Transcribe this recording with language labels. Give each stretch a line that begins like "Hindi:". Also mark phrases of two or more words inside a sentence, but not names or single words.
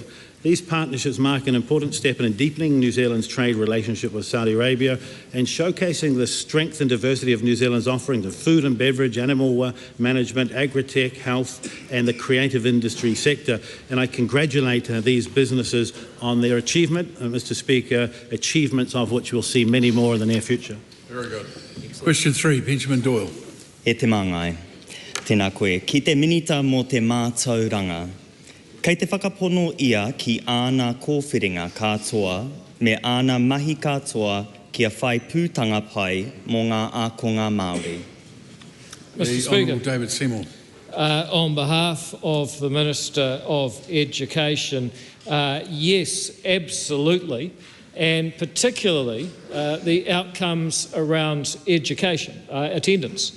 English: These partnerships mark an important step in deepening New Zealand's trade relationship with Saudi Arabia and showcasing the strength and diversity of New Zealand's offerings of food and beverage, animal management, agri-tech, health and the creative industry sector. And I congratulate these businesses on their achievement, Mr. Speaker, achievements of which we'll see many more in the near future. Very good. Question 3, Benjamin Doyle.
Māori: E te mangai, tēnā koe, ki te minita mō te mātauranga. Kei te whakapono ia ki āna kōwhiringa katoa me āna mahi katoa kia whai pūtanga pai mō ngā ākonga Māori.
English: The Honourable David Seymour. On behalf of the Minister of Education, yes, absolutely, and particularly the outcomes around education, attendance.